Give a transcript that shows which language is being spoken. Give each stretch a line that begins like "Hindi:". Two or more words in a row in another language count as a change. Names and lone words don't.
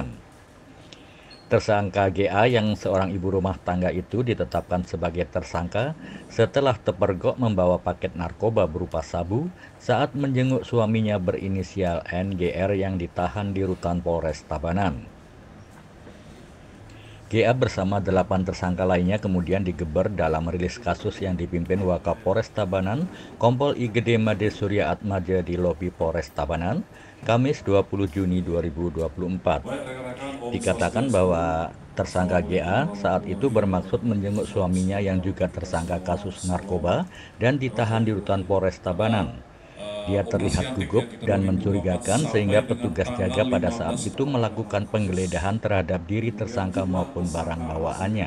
Indonesian: Tersangka GA yang seorang ibu rumah tangga itu ditetapkan sebagai tersangka setelah terpergok membawa paket narkoba berupa sabu saat menjenguk suaminya berinisial NGR yang ditahan di rutan Polres Tabanan. GA bersama 8 tersangka lainnya kemudian digeber dalam rilis kasus yang dipimpin Wakapolres Tabanan, Kompol I Gede Made Surya Atmaja di lobi Polres Tabanan, Kamis 20 Juni 2024. Dikatakan bahwa tersangka GA saat itu bermaksud menjenguk suaminya yang juga tersangka kasus narkoba dan ditahan di rutan Polres Tabanan. Dia terlihat gugup dan mencurigakan sehingga petugas jaga pada saat itu melakukan penggeledahan terhadap diri tersangka maupun barang bawaannya.